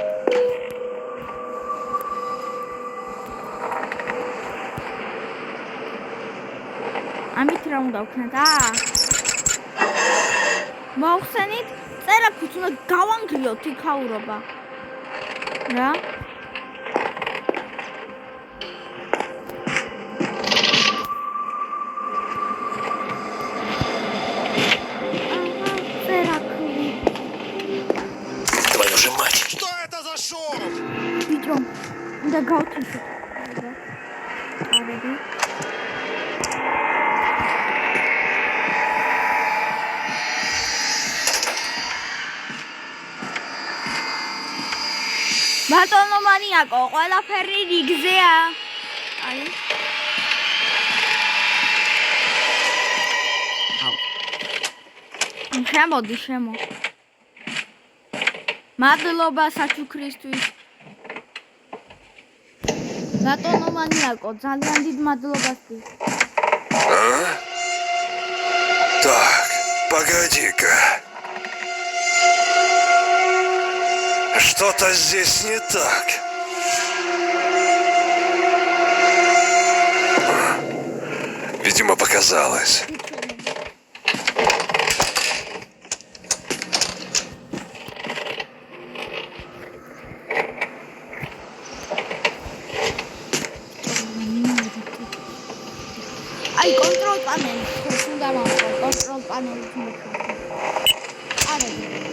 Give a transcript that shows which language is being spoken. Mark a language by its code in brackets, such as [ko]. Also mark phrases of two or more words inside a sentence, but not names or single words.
[ka] ამით რა უნდა ვქნათ მოხსენით წერაქვით უნდა გავანგრიოთ იქაურობა რა [ru] Твою же мать! Что это за шум? [ka] ბიჭო უნდა გავთიშოთ კარები ბატონო მანიაკო ყველაფერი რიგზეა აი შემოდი შემო მადლობა საჩუქრისთვის ბატონო მანიაკო ძალიან დიდ მადლობას დის [ru] Так, погоди-ка. Что-то здесь не так. Видимо, показалось. [ka] აი კონტროლ პანელი ხოს უნდა მოვყო კონტროლ პანელი მოხდა არა